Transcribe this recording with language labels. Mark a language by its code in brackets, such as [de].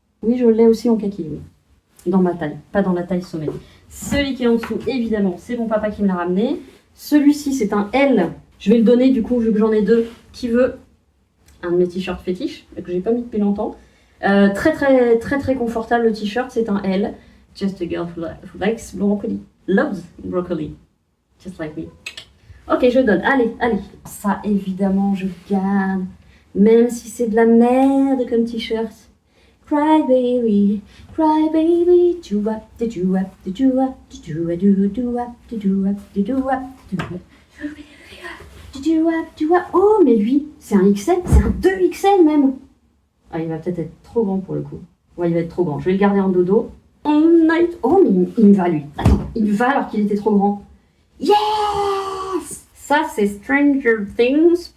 [fr] Oui, je l'ai aussi en kaki, oui. Dans ma taille, pas dans la taille sommet. Celui qui est en dessous, évidemment, c'est mon papa qui me l'a ramené. Celui-ci, c'est un L. Je vais le donner, du coup, vu que j'en ai deux. Qui veut un de mes t-shirts fétiches, que j'ai pas mis depuis longtemps. Très confortable le t-shirt, c'est un L. [en] Just a girl who likes broccoli. Loves broccoli. Just like me. [fr] Ok, je donne. Allez. Ça, évidemment, je garde. Même si c'est de la merde comme t-shirt. Cry baby, do up, do up, do up, do up, do up, do up, do up, do up. Oh, mais lui, c'est un XL, c'est un 2XL même. Ah, il va peut-être être trop grand pour le coup. Ouais, il va être trop grand. Je vais le garder en dodo. [en] All night. [fr] Oh, mais il me va lui. Attends, il me va alors qu'il était trop grand. Yes! Ça, c'est Stranger Things.